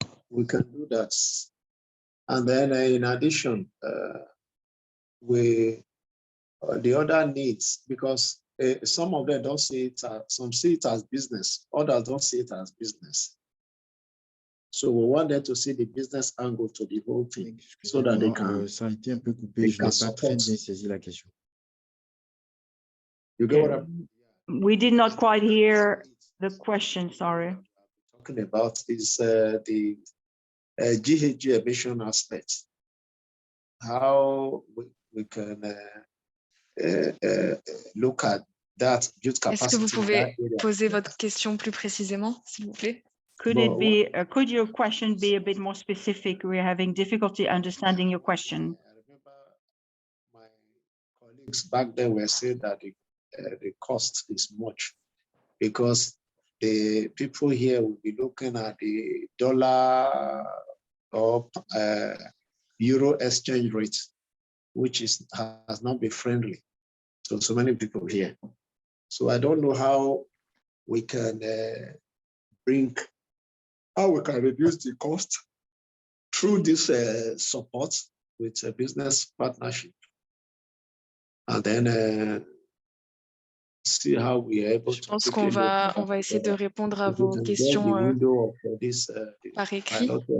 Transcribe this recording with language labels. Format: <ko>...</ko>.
<en>We can do that. And then in addition, the other needs, because some of them don't see it, some see it as business, others don't see it as business. So we want them to see the business angle to the whole thing, so that they can.</en> <fr>Ça a été un peu coupé, je n'ai pas très bien saisi la question.</fr> <en>You get what I'm... We did not quite hear the question, sorry. Talking about is the GHG emission aspect. How we can look at that youth capacity.</en> <fr>Est-ce que vous pouvez poser votre question plus précisément, s'il vous plaît?</fr> <en>Could it be, could your question be a bit more specific? We're having difficulty understanding your question. I remember my colleagues back then were saying that the cost is much, because the people here will be looking at the dollar or euro exchange rate, which has not been friendly to so many people here. So I don't know how we can reduce the cost through this support with a business partnership, and then see how we are able to.</en> <fr>Je pense qu'on va essayer de répondre à vos questions par écrit.</fr>